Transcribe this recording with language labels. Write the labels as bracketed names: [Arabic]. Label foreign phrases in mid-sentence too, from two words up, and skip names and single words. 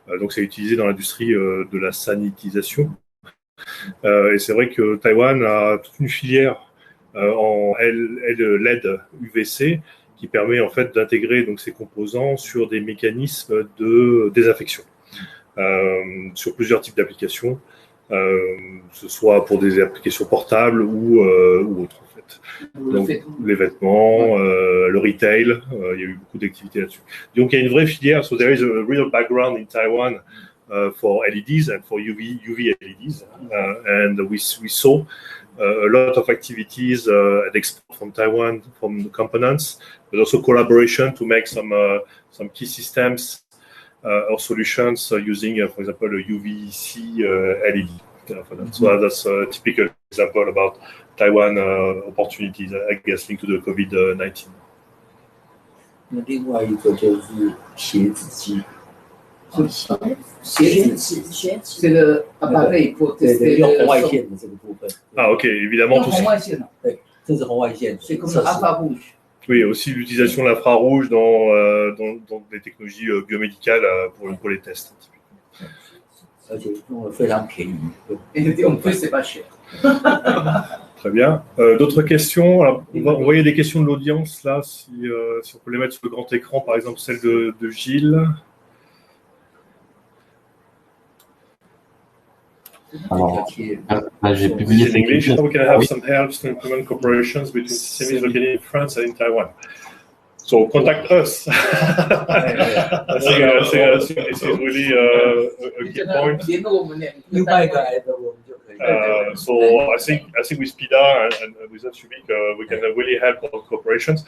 [French] Donc, c'est utilisé dans l'industrie de la sanitisation. Et c'est vrai que Taïwan a toute une filière en LED UVC qui permet en fait d'intégrer donc ces composants sur des mécanismes de désinfection sur plusieurs types d'applications, que ce soit pour des applications portables ou autres en fait. Donc, les vêtements, le retail, il y a eu beaucoup d'activités là-dessus. Donc il y a une vraie filière. [English] So there is a real background in Taiwan for LEDs and for UV LEDs, and we saw a lot of activities at export from Taiwan from the components, but also collaboration to make some key systems or solutions using, for example, a UVC LED. For that. So that's a typical example about Taiwan opportunities, I guess, linked to the COVID-19. [Chinese] 那另外一个就是鞋子机，鞋子 [French] 这个 appareil pour tester [Chinese] 用红外线的这个部分。 [French] OK, évidemment. [Chinese] 用红外线了。对，这是红外线。 [French] C'est comme l'infrarouge. Oui, aussi l'utilisation de l'infrarouge dans des technologies biomédicales pour les tests. [Chinese] 而且用的非常便宜。 [French] Et en plus, c'est pas cher. Très bien. D'autres questions? Alors, on va envoyer des questions de l'audience là, si on peut les mettre sur le grand écran, par exemple celle de Gilles. Alors, j'ai publié [English] in English. How we can have some helps to implement cooperations between SMEs located in France and in Taiwan. So contact us. I think this is really a key point. So I think with PIDA and with Atsubic, we can really help on cooperations.